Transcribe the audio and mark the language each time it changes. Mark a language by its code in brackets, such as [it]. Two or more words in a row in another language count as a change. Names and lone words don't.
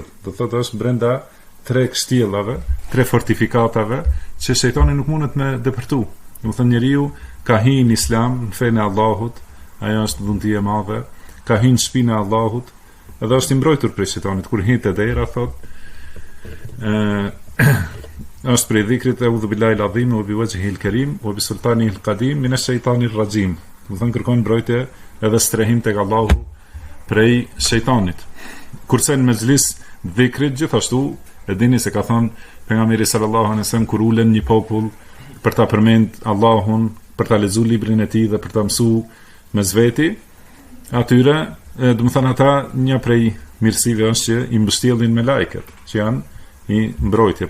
[sq] Do thotë është brenda 3 kështjellave, 3 fortifikatave që shejtani nuk mundet me depërtu. Do thënë njeriu ka hyrë në islam, në fenë e Allahut, ajo është vullneti e madhe, ka hyrë në shtëpinë e Allahut, edhe është i mbrojtur prej shejtanit. Kur hyn te dera thotë është prej dhikrit [ar] أعوذ بالله العظيم وبوجهه الكريم وبسلطانه القديم من الشيطان الرجيم. [sq] Do thënë kërkon mbrojtje edhe strehim tek Allahu prej shejtanit. Kurse në mezhlis dhikrit gjithashtu e dini se ka thënë pejgamberi [ar] صلى الله عليه وسلم [sq] kur ulen një popull për ta përmend Allahun, për ta lexuar librin e tij dhe për ta mësuar me zveti, atyre, do të thënë ata, një prej mirësive është që i mbështjellin me lajket, që janë i mbrojtje.